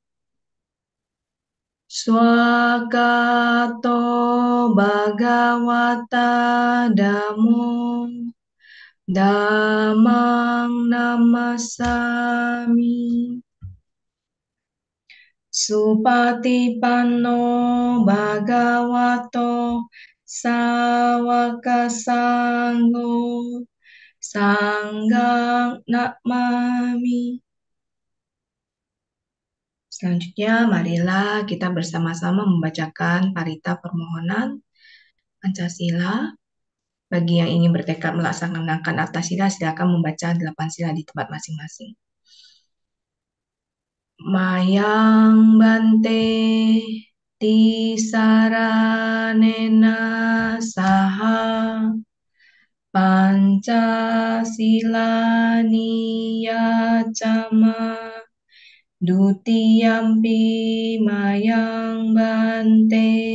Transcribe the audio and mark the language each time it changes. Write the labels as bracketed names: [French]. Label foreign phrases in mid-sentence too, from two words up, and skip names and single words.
[Pali] Swakato Bhagawata Dhammo Dhammang Namasami Supatipanno Bhagavato Sawaka Sangho Sanggang Namami. [Indonesian] Selanjutnya, marilah kita bersama-sama membacakan parita permohonan Pancasila. Bagi yang ingin bertekad melaksanakan Atthasila, silakan membaca 8 sila di tempat masing-masing. [Pali] Mayang Bante Tisaranena Saha Pancasila Pancasila niyacama dutiyampi mayang bante